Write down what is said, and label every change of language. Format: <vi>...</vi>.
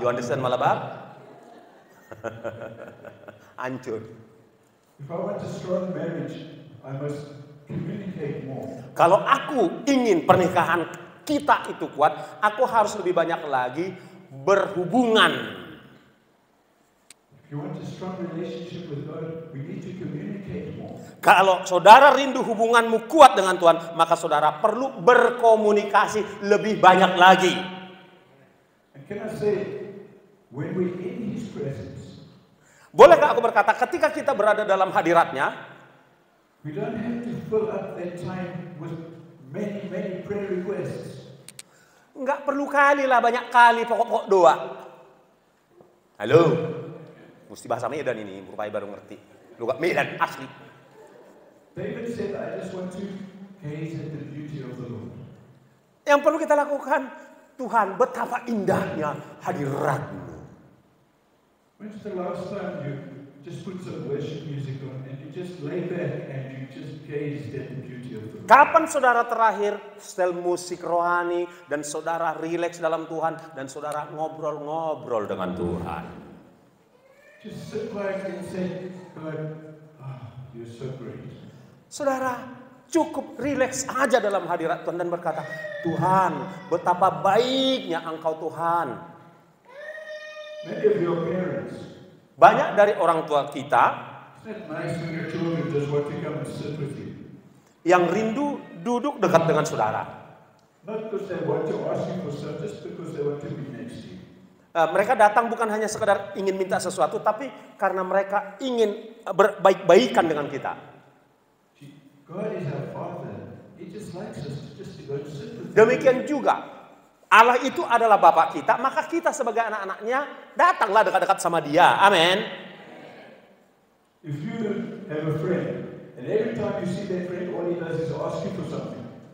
<en>You understand melebab?</en> <id>Hancur.</id> <en>If I want a strong marriage, I must communicate more.</en> <id>Kalau aku ingin pernikahan kita itu kuat, aku harus lebih banyak lagi berhubungan.</id> <en>If you want a strong relationship with God, we need to communicate more.</en> <id>Kalau saudara rindu hubunganmu kuat dengan Tuhan, maka saudara perlu berkomunikasi lebih banyak lagi.</id> <en>And can I say, when we're in His presence,</en> <id>bolehkah aku berkata, ketika kita berada dalam hadiratnya,</id> <en>we don't have to fill up that time with many prayer requests.</en> <id>enggak perlu kali lah, banyak kali pokok-pokok doa. Halo, mesti bahasa Medan ini, rupanya baru ngerti. Lu gak Medan, asli.</id> <en>David said, I just want to gaze at the beauty of the Lord.</en> <id>Yang perlu kita lakukan, Tuhan, betapa indahnya hadirat-Mu.</id> <en>When's the last time you just put some worship music on and you just lay back and you just gazed at the beauty of the Lord?</en> <id>Kapan saudara terakhir setel musik rohani dan saudara rileks dalam Tuhan dan saudara ngobrol-ngobrol dengan Tuhan?</id> <en>Just sit quietly and say, God, you're so great.</en> <id>Saudara cukup rileks aja dalam hadirat Tuhan dan berkata, Tuhan, betapa baiknya Engkau Tuhan.</id> <en>Many of your parents,</en> <id>Banyak dari orang tua kita</id> <en>it's not nice when your children just want to come and sit with you.</en> <id>yang rindu duduk dekat dengan saudara.</id> <en>Not because they want to ask you for stuff, just because they want to be next to you.</en> <id>Mereka datang bukan hanya sekedar ingin minta sesuatu, tapi karena mereka ingin berbaik-baikan dengan kita.</id> <en>God is our Father. He just likes us just to go to sit with Him.</en> <id>Demikian juga, Allah itu adalah Bapa kita, maka kita sebagai anak-anaknya datanglah dekat-dekat sama Dia. Amin.</id> <en>If you have a friend, and every time you see that friend, all he does is ask you for something.</en>